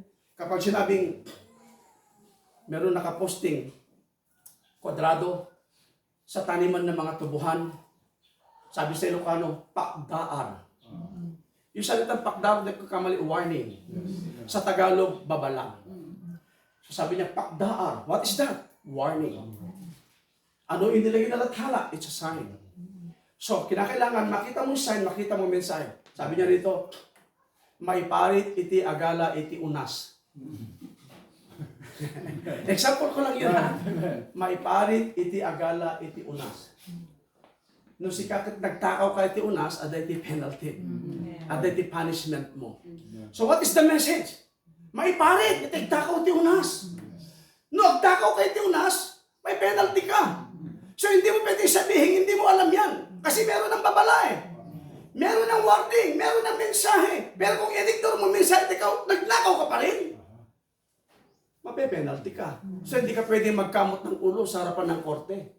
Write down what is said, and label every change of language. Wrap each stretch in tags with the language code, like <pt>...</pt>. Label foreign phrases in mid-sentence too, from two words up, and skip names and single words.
<tl>Kapag sinabing, meron nakaposting, kwadrado, sa taniman ng mga tubuhan, sabi sa Ilocano, pakdaar. Yung salitang pakdaar, hindi ko kamali, warning. Sa Tagalog, babalang. So sabi niya, pakdaar.</tl> <en>What is that? Warning.</en> <tl>Ano yung nilagay na lathala?</tl> <en>It's a sign. So,</en> <tl>kinakailangan, makita mo yung sign, makita mo yung mensahe. Sabi niya rito,</tl> <ilo>maiparit iti agala iti unas.</ilo> <tl>Example ko lang yun ha.</tl> <ilo>Maiparit iti agala iti unas. No si kakit nagtakaw ka iti unas, aday iti</ilo> <en>penalty.</en> <ilo>Aday iti punishment mo.</ilo> <en>So what is the message?</en> <ilo>Maiparit iti takaw iti unas. No, agtakaw ka iti unas,</ilo> <tl>may penalty ka. So hindi mo pwede sabihin, hindi mo alam yan. Kasi meron ng babala eh. Meron ng warning, meron ng mensahe. Pero kung editor mo mensahe, ikaw, nagnakaw ka pa rin. Mape-penalty ka. So hindi ka pwede magkamot ng ulo sa harapan ng korte.</tl>